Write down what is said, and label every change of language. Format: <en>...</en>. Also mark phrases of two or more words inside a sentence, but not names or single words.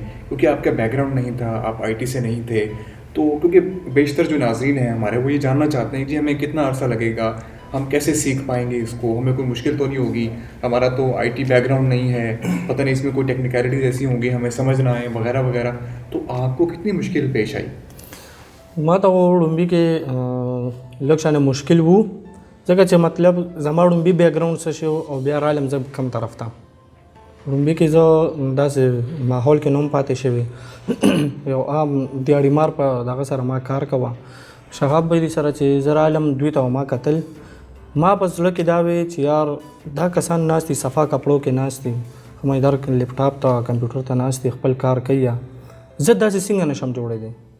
<ur>کیونکہ آپ کا بیک گراؤنڈ نہیں تھا، آپ IT سے نہیں تھے، تو کیونکہ بیشتر جو ناظرین ہیں ہمارے وہ یہ جاننا چاہتے ہیں کہ ہمیں کتنا عرصہ لگے گا، ہم کیسے سیکھ پائیں گے اس کو، ہمیں کوئی مشکل تو نہیں ہوگی، ہمارا تو IT بیک گراؤنڈ نہیں ہے، پتہ نہیں اس میں کوئی ٹیکنیکلٹیز ایسی ہوں گی ہمیں سمجھ نہ آئے وغیرہ وغیرہ، تو آپ کو کتنی مشکل پیش آئی؟</ur> <ps>ما ته وړومبي کې لږ شانې مشکل وو، ځکه چې مطلب زما وړومبي بیک ګراوند څه شی او بیا رالم زه کم طرف ته. وړومبي کې زه داسې ماحول کې نوم پاتې شوی، یو عام دیاړي مار په دغه سره ما کار کوه، شغاب به دي سره چې زه رالم دوی ته ما کتل، ما په زړه کې دا وی چې یار دا کسان ناست دي صفا کپړو کې ناست دي، هم ادھر لیپټاپ ته کمپیوټر ته ناست دي خپل کار کوي، زه داسې څنګه نشم جوړېدی.</ps>